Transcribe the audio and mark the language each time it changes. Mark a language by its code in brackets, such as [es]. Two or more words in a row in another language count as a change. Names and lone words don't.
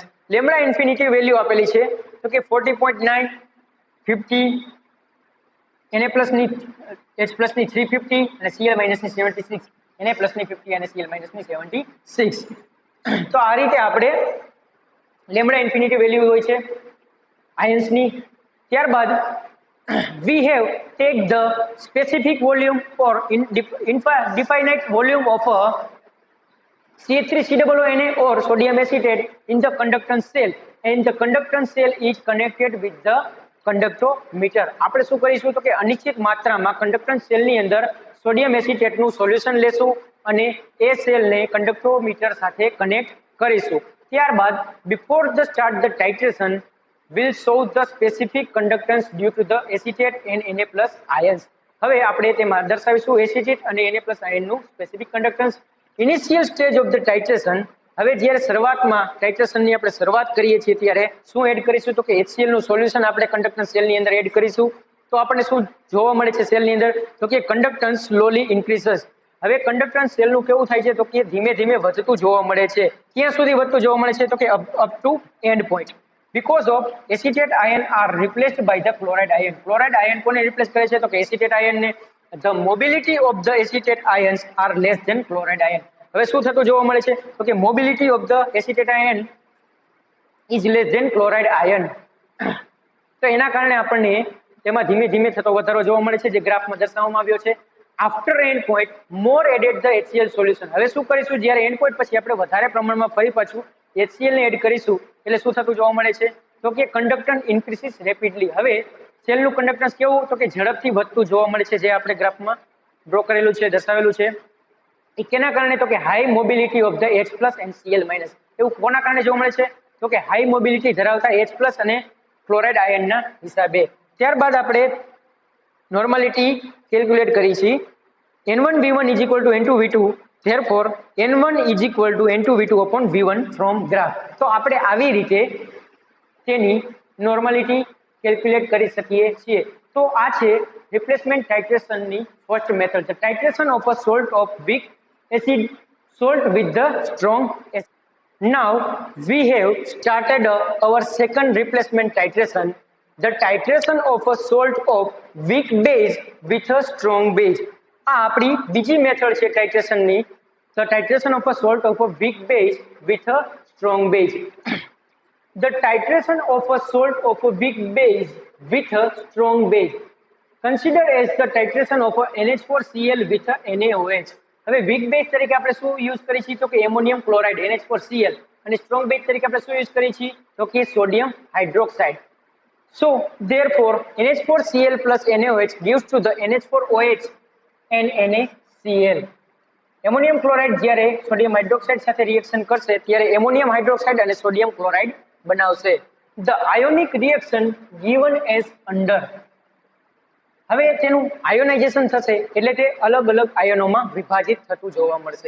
[en] lambda infinity value [gu] આપેલી છે તો કે 40.9, 50, Na+ ની H+ ની 350 અને Cl- ની 76, Na+ ની 50 અને Cl- ની 76. તો આ રીતે આપણે [en] lambda infinity value [gu] હોય છે આયન્સની. [en] ત્યારબાદ we have take the specific volume or infinite volume of a CH3COO or sodium acetate in the conductance cell and the conductance cell is connected with the conductometer. [gu] આપણે શું કરીશું તો કે અનિશ્ચિત માત્રામાં [en] conductance cellની [gu] અંદર [en] sodium acetateનું [gu] સોલ્યુશન લેશું અને એ સેલને કંડક્ટોમીટર સાથે કનેક્ટ કરીશું. [en] ત્યારબાદ before the start the titration will show the specific conductance due to the acetate and Na+ ions. [gu] હવે આપણે તેમાં દર્શાવીશું એસિટેટ અને Na+ આયનનું [en] specific conductance. Initial stage of the titration. [gu] હવે જ્યારે શરૂઆતમાં ટાઇટ્રેશનની આપણે શરૂઆત કરીએ છીએ ત્યારે શું એડ કરીશું તો કે HCl નું સોલ્યુશન આપણે [en] conductance cellની [gu] અંદર એડ કરીશું. તો આપણને શું જોવા મળે છે સેલની અંદર તો કે [en] conductance slowly increases. [gu] હવે [en] conductance cellનું [gu] કેવું થાય છે તો કે ધીમે ધીમે વધતું જોવા મળે છે. ક્યાં સુધી વધતું જોવા મળે છે તો કે [en] up to end point. Because of acetate ion are replaced by the chloride ion. Chloride ion [gu] કોને રિપ્લેસ કરે છે તો કે [en] acetate ion [gu] ને. [en] The mobility of the acetate ions are less than chloride ion. [gu] હવે શું થતું જોવા મળે છે તો કે [en] mobility of the acetate ion is less than chloride ion. [gu] તો એના કારણે આપણને તેમાં ધીમે ધીમે થતો વધારો જોવા મળે છે જે ગ્રાફમાં દર્શાવવામાં આવ્યો છે. [en] After end point more added the HCl solution. [gu] હવે શું કરીશું જ્યારે [en] end point [gu] પછી આપણે વધારે પ્રમાણમાં ફરી પાછું HCl ને એડ કરીશું એટલે શું થતું જોવા મળે છે તો કે [en] conductance increases rapidly. [gu] હવે સેલનું કન્ડક્ટન્સ કેવું તો કે ઝડપથી વધતું જોવા મળે છે જે આપણે ગ્રાફમાં ડ્રો કરેલું છે દર્શાવેલું છે. એ કેના કારણે તો કે [en] high mobility of the H+ and Cl--. [gu] એવું કોના કારણે જોવા મળે છે તો કે [en] high mobility [gu] ધરાવતા H+ અને [en] chloride ionના [gu] હિસાબે. ત્યારબાદ આપણે [en] normality calculate [gu] કરી છે. [en] N1V1 is equal to N2V2. Therefore, N1 is equal to N2V2 upon V1 from graph. [gu] તો આપણે આવી રીતે તેની [en] normality calculate [gu] કરી શકીએ છીએ. તો આ છે [en] replacement titrationની first method. The titration of a salt of weak acid salt with the strong acid. Now we have started our second replacement titration, the titration of a salt of weak base with a strong base. [gu] આ આપણી બીજી મેથડ છે ટાઇટ્રેશનની. [en] The titration of a salt of a weak base with a strong base. The titration of a salt of a weak base with a strong base. Consider as the titration of a NH4Cl with a NaOH. [gu] હવે [en] weak base [gu] તરીકે આપણે શું યુઝ કરી છીએ તો કે [en] ammonium chloride [gu] NH4Cl અને [en] strong base [gu] તરીકે આપણે શું યુઝ કરી છીએ તો કે [en] sodium hydroxide. So therefore NH4Cl plus NaOH gives to the NH4OH and NaCl. ammonium chloride [gu] જ્યારે [en] sodium hydroxide [gu] સાથે રિએક્શન કરશે ત્યારે [en] ammonium hydroxide [gu] અને [en] sodium chloride [gu] બનાવશે. [en] The ionic reaction given as under. [gu] હવે તેનું આયોનાઇઝેશન થશે એટલે તે અલગ અલગ આયનોમાં વિભાજિત થતું જોવા મળશે.